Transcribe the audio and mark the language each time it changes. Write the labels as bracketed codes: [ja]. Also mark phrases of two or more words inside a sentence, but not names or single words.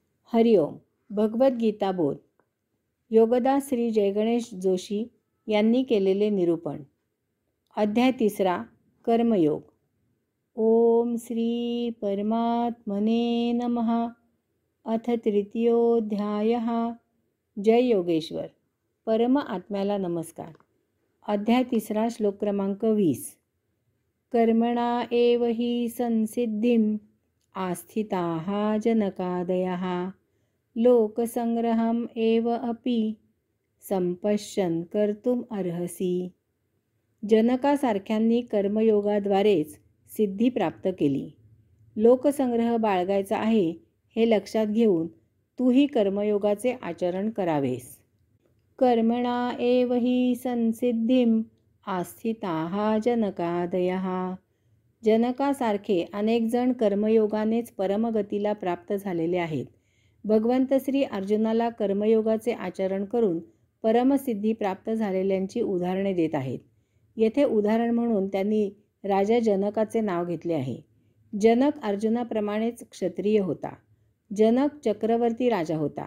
[mr] हरिओम. भगवद्गीता बोध. योगदास श्री जयगणेश जोशी यांनी केलेले निरूपण. अध्याय 3. कर्मयोग. [sa] ओम श्री परमात्मने नमः. अथ तृतीयोऽध्यायः. जय योगेश्वर. [mr] परम आत्म्याला नमस्कार. अध्याय 3. श्लोक क्रमांक 20. [sa] कर्मणा एव हि संसिद्धिं आस्थिताः जनकादयः लोकसंग्रहम् एव अपि संपश्यन् कर्तुम् अर्हसि. [mr] जनकासारख्यांनी कर्मयोगाद्वारेच सिद्धी प्राप्त केली. लोकसंग्रह बाळगायचा आहे हे लक्षात घेऊन तूही कर्मयोगाचे आचरण करावेस. [sa] कर्मणा एव हि संसिद्धिं आस्थिताः जनकादयः. [mr] जनकासारखे अनेक जण कर्मयोगानेच परमगतीला प्राप्त झालेले आहेत. भगवंत श्री अर्जुनाला कर्मयोगाचे आचरण करून परमसिद्धी प्राप्त झालेल्यांची उदाहरणे देत आहेत. येथे उदाहरण म्हणून त्यांनी राजा जनकाचे नाव घेतले आहे. जनक अर्जुनाप्रमाणेच क्षत्रिय होता. जनक चक्रवर्ती राजा होता.